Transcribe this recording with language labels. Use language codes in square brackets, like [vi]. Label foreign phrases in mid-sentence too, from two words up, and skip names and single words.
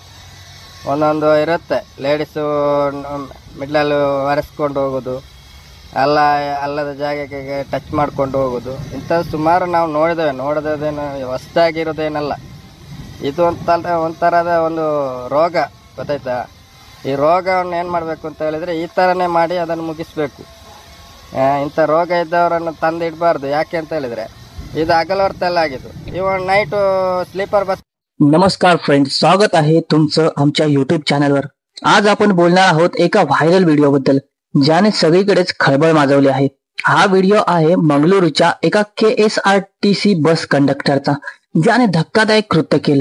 [kn] ಒಂದೊಂದು ಇರುತ್ತೆ, ಲೇಡೀಸು ಮಿಡ್ಲಲ್ಲಿ ಒರೆಸ್ಕೊಂಡು ಹೋಗೋದು, ಅಲ್ಲದ ಜಾಗಕ್ಕೆ ಟಚ್ ಮಾಡ್ಕೊಂಡು ಹೋಗೋದು, ಇಂಥದ್ದು ಸುಮಾರು ನಾವು ನೋಡಿದೇನು ಹೊಸದಾಗಿರೋದೇನಲ್ಲ. ಇದು ಒಂಥರದ ಒಂದು ರೋಗ, ಗೊತ್ತಾಯ್ತಾ? ಈ ರೋಗವನ್ನು ಏನು ಮಾಡಬೇಕು ಅಂತ ಹೇಳಿದರೆ ಈ ಥರನೇ ಮಾಡಿ ಅದನ್ನು ಮುಗಿಸ್ಬೇಕು. ಇಂಥ ರೋಗ ಇದ್ದವರನ್ನು ತಂದು ಇಡಬಾರ್ದು. ಯಾಕೆ ಅಂತ ಹೇಳಿದರೆ ಇದು हगल ಆಗಿದ್ದು. [en] even night sleeper bus. [mr] नमस्कार फ्रेंड्स, स्वागत आहे तुमचं आमच्या YouTube चॅनलवर. आज आपण बोलणार आहोत एका [en] viral video [mr] बद्दल ज्याने सगळीकडेच खळबळ माजवली आहे. हा व्हिडिओ आहे मंगळुरूच्या एका KSRTC बस कंडक्टरचा ज्याने धक्कादायक कृत्य केलं.